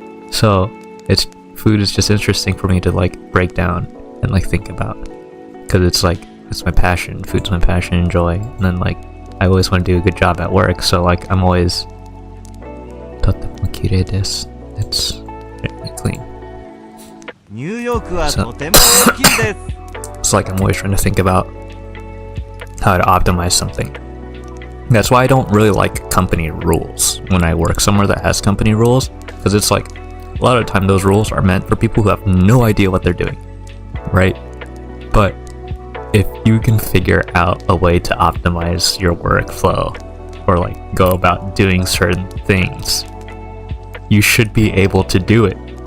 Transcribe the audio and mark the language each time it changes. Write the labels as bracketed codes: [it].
[en] So food is just interesting for me to like break down and like think about, because it's like, it's my passion. Food's my passion and joy. And then like I always want to do a good job at work, so like I'm always [ja] totemo kirei desu. [en] It's very clean. [ja] ニューヨークはとても大きいです。 [en] It's like I'm always trying to think about how to optimize something. That's why I don't really like company rules when I work somewhere that has company rules, because it's like a lot of the time those rules are meant for people who have no idea what they're doing, right? But if you can figure out a way to optimize your workflow or like go about doing certain things, you should be able to do it.